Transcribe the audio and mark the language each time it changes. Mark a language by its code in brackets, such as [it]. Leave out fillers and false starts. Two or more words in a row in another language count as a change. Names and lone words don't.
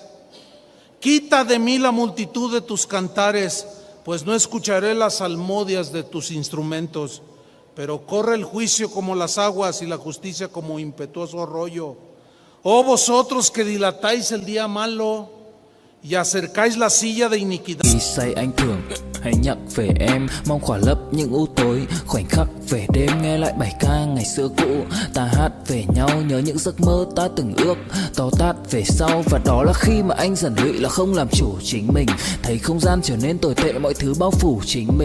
[es] Quita de mí la multitud de tus cantares, pues no escucharé las salmodias de tus instrumentos. Pero corre el juicio como las aguas y la justicia como impetuoso arroyo. Oh vosotros que dilatáis el día malo y acercáis la silla de iniquidad. [vi] Khi say anh thường hãy nhắc về em, mong khỏa lấp những u tối. Khoảnh khắc về đêm nghe lại bài ca ngày xưa cũ. Ta hát về nhau nhớ những giấc mơ ta từng ước. To tát về sau và đó là khi mà anh dần lụy là không làm chủ chính mình. Thấy không gian trở nên tồi tệ, mọi thứ bao phủ chính mình.